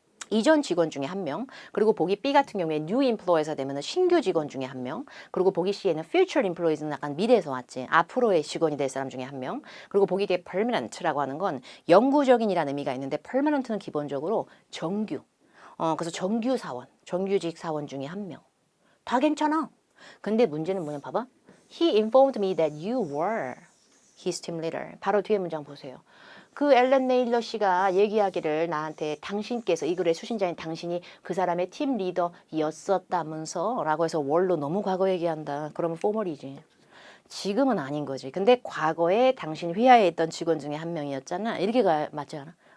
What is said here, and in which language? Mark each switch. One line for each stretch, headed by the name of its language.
Korean: 이전 직원 중에 한 명, 그리고 보기 B 같은 경우에 new employees가 되면 신규 직원 중에 한 명, 그리고 보기 C에는 future employees는 약간 미래에서 왔지, 앞으로의 직원이 될 사람 중에 한 명, 그리고 보기 D에 permanent라고 하는 건 영구적인이라는 의미가 있는데 permanent는 기본적으로 정규, 그래서 정규 사원, 정규직 사원 중에 한 명. 다 괜찮아. 근데 문제는 뭐냐 봐봐.
English: He informed me that you were his team leader.
Korean: 바로 뒤에 문장 보세요. 그 앨런 네일러 씨가 얘기하기를 나한테 당신께서 이 글의 수신자인 당신이 그 사람의 팀 리더였었다면서 라고 해서 월로 너무 과거 얘기한다. 그러면 포멀이지. 지금은 아닌 거지. 근데 과거에 당신 회사에 있던 직원 중에 한 명이었잖아. 이렇게 맞지 않아?